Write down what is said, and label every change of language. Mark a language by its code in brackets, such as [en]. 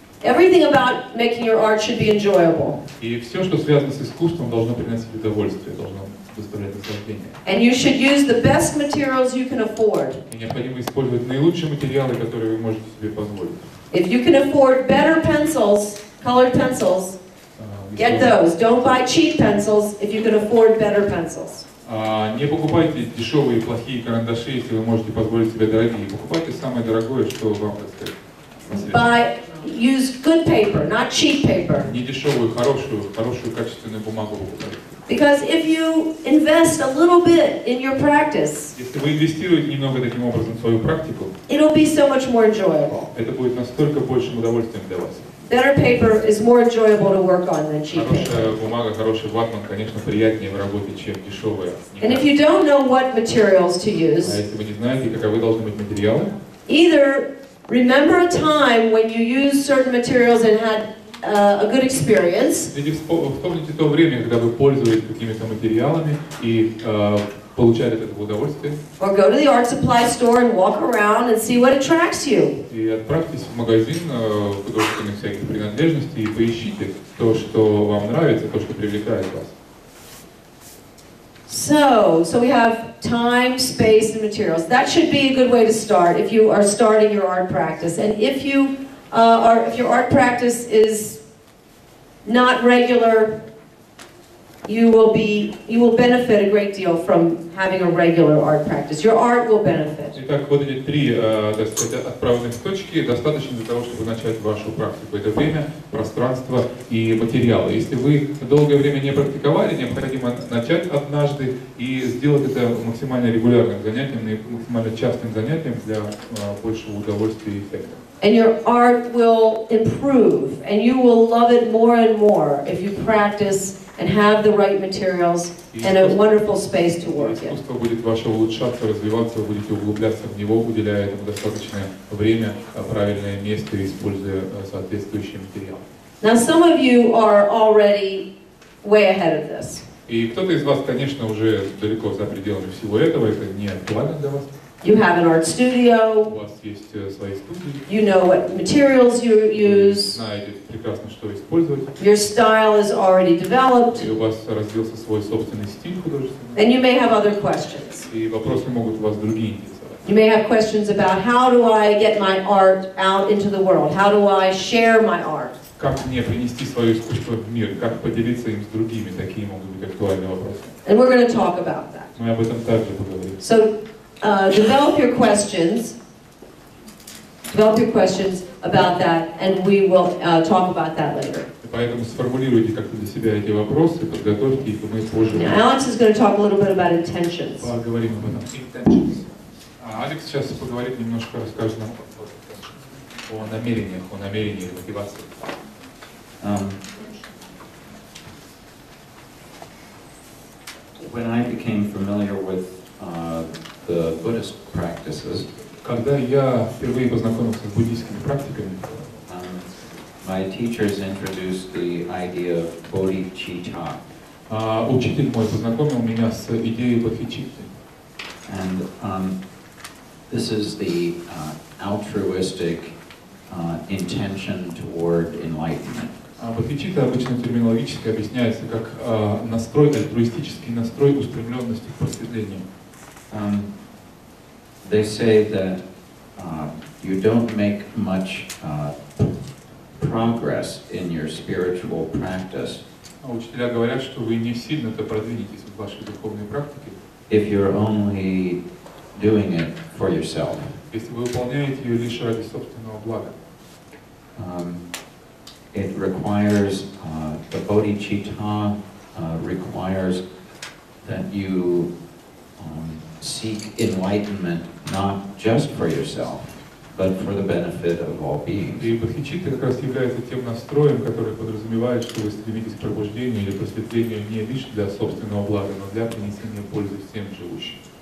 [en] Everything about making your art should be enjoyable. [ru] И все, что связано с искусством, должно приносить удовольствие, должно доставлять наслаждение. [en] And you should use the best materials you can afford. [ru] И необходимо использовать наилучшие материалы, которые вы можете себе позволить. [en] If you can afford better pencils, colored pencils, get those. Don't buy cheap pencils if you can afford better pencils. [ru] Не покупайте дешевые плохие карандаши, если вы можете позволить себе дорогие. Покупайте самое дорогое, что вам, так сказать, [en] Use good paper, not cheap paper. [ru] не дешевую, хорошую качественную бумагу покупайте. [en] Because if you invest a little bit in your practice, [ru] Если вы инвестируете немного таким образом в свою практику, [en] it'll be so much more enjoyable. [ru] это будет настолько большим удовольствием для вас. [en] Better paper is more enjoyable to work on than cheap paper. [ru] Хорошая бумага, хороший ватман, конечно, приятнее в работе, чем дешевая. [en] And if you don't know what materials to [ru] А [en] use, [ru] если вы не знаете, каковы должны быть материалы, [en] either remember a time when you used certain materials and had a good experience, [ru] или вспомните то время, когда вы пользовались какими-то материалами и получали от этого удовольствие. [en] or go to the art supply store and walk around and see what attracts you. [ru] И отправьтесь в магазин художественных всяких принадлежностей и поищите то, что вам нравится, то, что привлекает вас. [en] So we have time, space, and materials. That should be a good way to start if you are starting your art practice. And if your art practice is not regular, you will benefit a great deal from having a regular art practice. Your art will benefit. [ru] Итак, вот эти три, так сказать, отправленных точки достаточно для того, чтобы начать вашу практику. Это время, пространство и материалы. Если вы долгое время не практиковали, необходимо начать однажды и сделать это максимально регулярным занятием и максимально частым занятием для большего удовольствия и эффекта. [en] And your art will improve, and you will love it more and more if you practice and have the right materials and a wonderful space to work in. [ru] Искусство будет ваше улучшаться, развиваться, вы будете углубляться в него, уделяя этому достаточное время, правильное место, используя соответствующие материалы. [en] Now, some of you are already way ahead of this. [ru] И кто-то из вас, конечно, уже далеко за пределами всего этого, это не актуально для вас. [en] You have an art studio. [ru] У вас есть свои студии. [en] You know what materials you use. [ru] Знаете прекрасно, что использовать. [en] Your style is already developed. [ru] И у вас развился свой собственный стиль художественный. [en] And you may have other questions. [ru] И вопросы могут вас другие интересовать. [en] You may have questions about how do I get my art out into the world? How do I share my art? [ru] Как мне принести свое искусство в мир? Как поделиться им с другими? Такие могут быть актуальные вопросы. [en] And we're going to talk about that. [ru] Мы об этом также поговорим. [en] So, develop your questions about that, and we will talk about that later. [ru] Поэтому сформулируйте как-то для себя эти вопросы, подготовьте их, и мы позже. [en] Now, Alex is going to talk a little bit about intentions. [ru] Поговорим об этом. Intentions. Алекс сейчас поговорит немножко, расскажет нам о намерениях, мотивации. [en] When I became familiar with the Buddhist practices, [ru] когда я впервые познакомился с буддийскими практиками, [en] my teachers introduced the idea of bodhicitta. [ru] Учитель мой познакомил меня с идеей бодхичитты. [en] And this is the altruistic intention toward enlightenment. [ru] Бодхичитта обычно терминологически объясняется как настрой, альтруистический настрой устремленности к просветлению. [en] They say that you don't make much progress in your spiritual practice. [ru] Учителя говорят, что вы не сильно-то продвинетесь в вашей духовной практике, [en] if you're only doing it for yourself. [ru] Если вы выполняете ее лишь ради собственного блага. [en] It requires the bodhicitta requires that you seek enlightenment not just for yourself, but for the benefit of all beings. [ru] И бодхичитта как раз является тем настроем, который подразумевает, что вы стремитесь к пробуждению или просветлению не лишь для собственного блага, но для принесения пользы всем живущим.